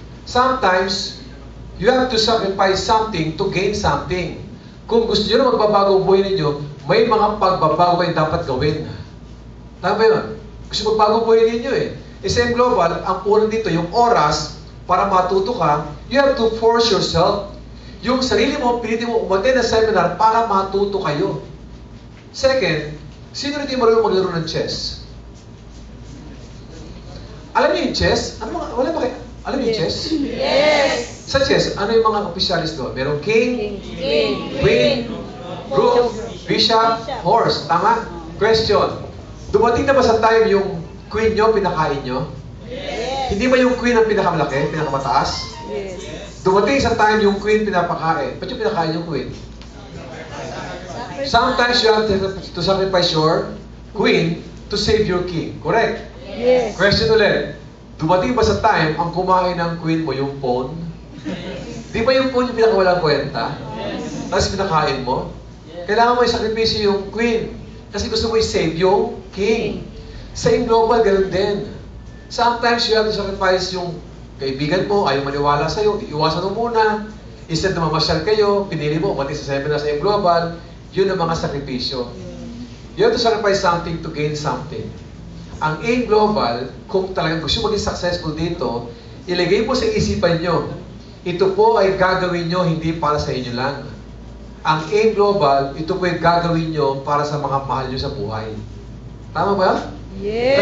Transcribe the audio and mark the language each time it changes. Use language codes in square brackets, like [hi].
[en] Sometimes, you have to sacrifice something to gain something. [tl] Kung gusto nyo na magbabagong buhay ninyo, may mga pagbabago kayo dapat gawin. Tama ba yun? Gusto magbagong buhay ninyo eh. Sa Global, ang unang dito, yung oras, para matuto ka, [en] you have to force yourself. [tl] Yung sarili mo, pilitin mo umattend na seminar para matuto kayo. Second, sino rin marunong maglaro ng chess? Alam niyo yung chess? Wala ba kayo? Alam niyo yung chess? [en] Yes! [tl] Sa chess, ano yung mga opisyalis doon? Merong king, queen, rook, bishop, horse. Tama? Question. Dumating na ba sa time yung queen nyo, pinakain nyo? [en] Yes! [tl] Hindi ba yung queen ang pinakamalaki, pinakamataas? [en] Yes! [tl] Dumating sa time yung queen pinapakain. Ba't yung pinakain yung queen? [en] Sometimes you have to sacrifice your queen to save your king. Correct? Yes! [tl] Question ulit. Dumating ba sa time ang kumain ng queen mo yung pawn? Di ba yung pawn yung pinakawalang kwenta? Tapos pinakain mo? Kailangan mo i-sacrifice yung queen. Kasi gusto mo i-save yung king. Sa Global, ganun din. [en] Sometimes you have to sacrifice [tl] yung kaibigan mo, ayaw maniwala sa'yo, iiwasan mo muna. Instead na mamasyal kayo, pinili mo, pati sa seminar sa Global, yun ang mga sakripisyo. [en] You have to sacrifice something to gain something. [tl] Ang AIM Global, kung talagang gusto maging successful dito, ilagay po sa isipan nyo, ito po ay gagawin nyo hindi para sa inyo lang. Ang AIM Global, ito po ay gagawin nyo para sa mga mahal nyo sa buhay. Tama ba? [en] Yes.